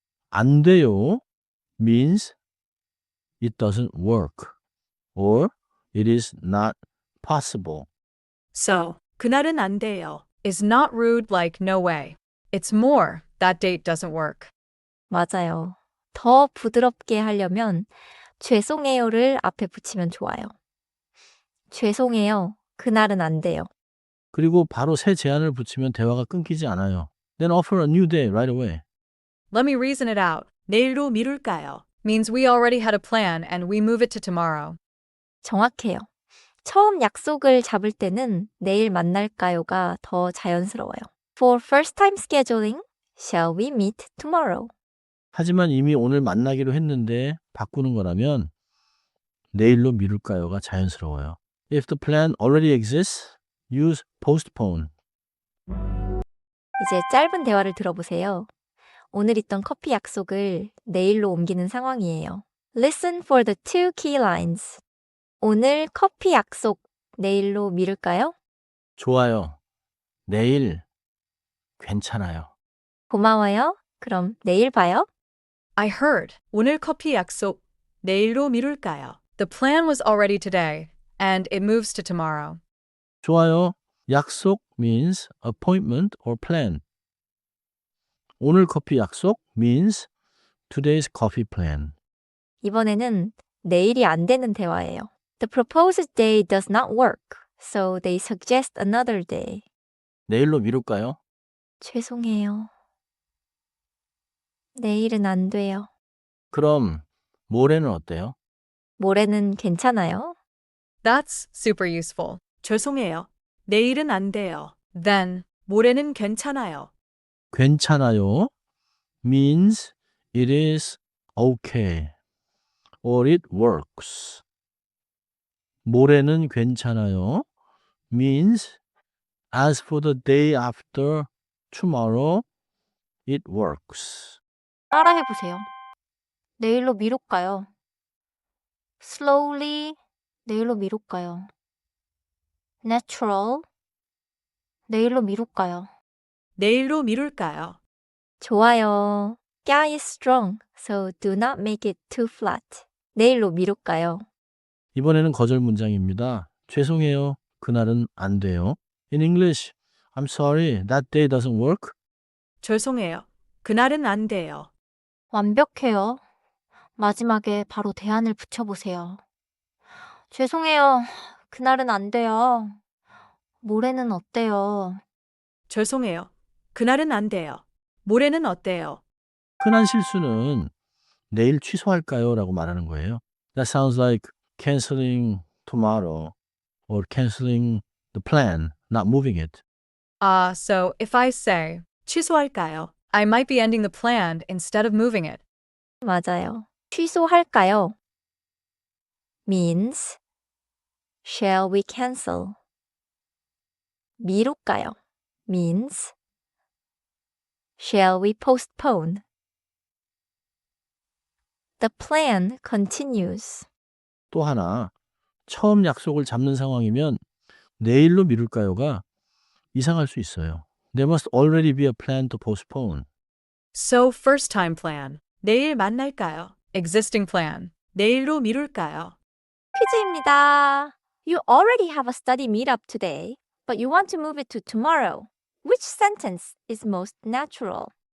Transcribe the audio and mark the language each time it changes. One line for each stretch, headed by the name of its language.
Korean: 안 돼요
English: means it doesn't work or it is not possible. So,
Korean: 그날은 안 돼요
English: is not rude like no way. It's more, that date doesn't work.
Korean: 맞아요. 더 부드럽게 하려면 죄송해요를 앞에 붙이면 좋아요. 죄송해요. 그날은 안 돼요. 그리고 바로 새 제안을 붙이면 대화가 끊기지 않아요.
English: Then offer a new day right away. Let me reason it out.
Korean: 내일로 미룰까요?
English: Means we already had a plan and we move it to tomorrow.
Korean: 정확해요. 처음 약속을 잡을 때는 내일 만날까요가 더 자연스러워요.
English: For first time scheduling, shall we meet tomorrow?
Korean: 하지만 이미 오늘 만나기로 했는데 바꾸는 거라면 내일로 미룰까요가 자연스러워요.
English: If the plan already exists, use postpone.
Korean: 이제 짧은 대화를 들어보세요. 오늘 있던 커피 약속을 내일로 옮기는 상황이에요.
English: Listen for the two key lines.
Korean: 오늘 커피 약속 내일로 미룰까요? 좋아요. 내일 괜찮아요. 고마워요. 그럼 내일 봐요.
English: I heard.
Korean: 오늘 커피 약속. 내일로 미룰까요?
English: The plan was already today, and it moves to tomorrow.
Korean: 좋아요.
English: 약속 means appointment or plan.
Korean: 오늘 커피 약속
English: means today's coffee plan.
Korean: 이번에는 내일이 안 되는 대화예요.
English: The proposed day does not work, so they suggest another day.
Korean: 내일로 미룰까요? 죄송해요. 내일은 안 돼요. 그럼 모레는 어때요? 모레는 괜찮아요.
English: That's super useful.
Korean: 죄송해요. 내일은 안 돼요. Then, 모레는 괜찮아요.
English: 괜찮아요 means it is okay or it works.
Korean: 모레는 괜찮아요
English: means as for the day after tomorrow, it works.
Korean: 따라해보세요. 내일로 미룰까요?
English: Slowly,
Korean: 내일로 미룰까요? natural. 내일로 미룰까요? 내일로 미룰까요? 좋아요.
English: Guy is strong, so do not make it too flat.
Korean: 내일로 미룰까요? 이번에는 거절 문장입니다. 죄송해요. 그날은 안 돼요.
English: In English, I'm sorry, that day doesn't work.
Korean: 죄송해요. 그날은 안 돼요. 완벽해요. 마지막에 바로 대안을 붙여보세요. 죄송해요. 그날은 안 돼요. 모레는 어때요? 죄송해요. 그날은 안 돼요. 모레는 어때요? 흔한 실수는 내일 취소할까요? 라고 말하는 거예요.
English: That sounds like canceling tomorrow or canceling the plan, not moving it. So if I say 취소할까요? I might be ending the plan instead of moving it. 맞아요. 취소할까요? means shall we cancel? 미룰까요? means shall we postpone? The plan continues.
Korean: 또 하나, 처음 약속을 잡는 상황이면 내일로 미룰까요가 이상할 수 있어요.
English: There must already be a plan to postpone. So first time plan.
Korean: 내일 만날까요?
English: Existing plan.
Korean: 내일로 미룰까요? 퀴즈입니다.
English: You already have a study meetup today, but you want to move it to tomorrow. Which sentence is most natural?